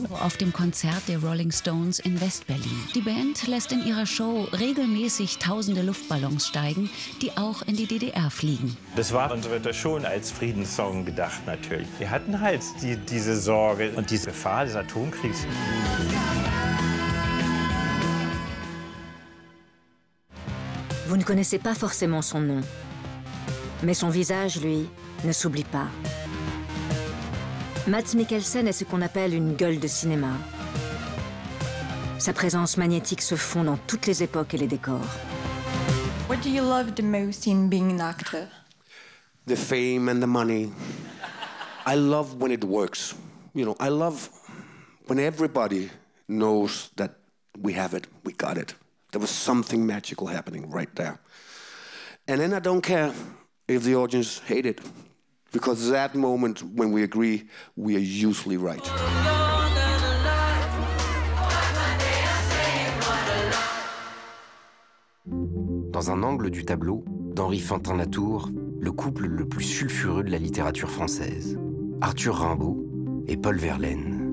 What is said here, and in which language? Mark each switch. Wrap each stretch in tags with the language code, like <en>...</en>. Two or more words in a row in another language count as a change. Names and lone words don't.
<de>Auf dem Konzert der Rolling Stones in West-Berlin. Die Band lässt in ihrer Show regelmäßig tausende Luftballons steigen, die auch in die DDR fliegen. Das war und so wird das schon als Friedenssong gedacht natürlich. Wir hatten halt diese Sorge und diese Gefahr des Atomkriegs.</de> <fr>Vous ne connaissez pas forcément son nom. Mais son visage, lui, ne s'oublie pas. Mads Mikkelsen est ce qu'on appelle une gueule de cinéma. Sa présence magnétique se fond dans toutes les époques et les décors.</fr> <en>What do you love the most in being an actor? The fame and the money. I love when it works. You know, I love when everybody knows that we have it, we got it. There was something magical happening right there. And then I don't care if the audience hate it, because that moment when we agree, we are usually right.</en> <fr>Dans un angle du tableau, d'Henri Fantin-Latour, le couple le plus sulfureux de la littérature française, Arthur Rimbaud et Paul Verlaine.</fr>